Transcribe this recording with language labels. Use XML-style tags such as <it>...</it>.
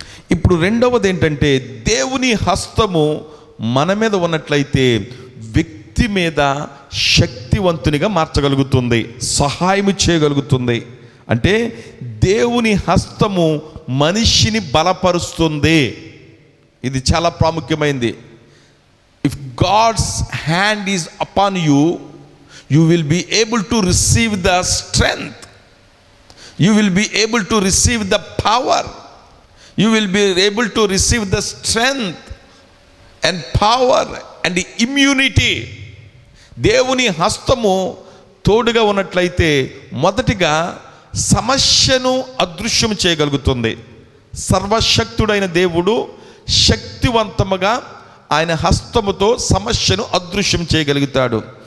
<te>ఇప్పుడు రెండవది ఏంటంటే, దేవుని హస్తము మన మీద ఉన్నట్లయితే వ్యక్తి మీద శక్తివంతునిగా మార్చగలుగుతుంది, సహాయం చేయగలుగుతుంది. అంటే దేవుని హస్తము మనిషిని బలపరుస్తుంది. ఇది చాలా ప్రాముఖ్యమైనది.</te> <en>If God's hand is upon you, you will be able to receive the strength. You will be able to receive the power. You will be able to receive the strength and power and the immunity.</en> <te>దేవుని హస్తము తోడుగా ఉన్నట్లయితే మొదటిగా సమస్యను అదృశ్యం చేయగలుగుతుంది. సర్వశక్తుడైన దేవుడు శక్తివంతముగా ఆయన హస్తముతో సమస్యను అదృశ్యం చేయగలుగుతాడు.</te>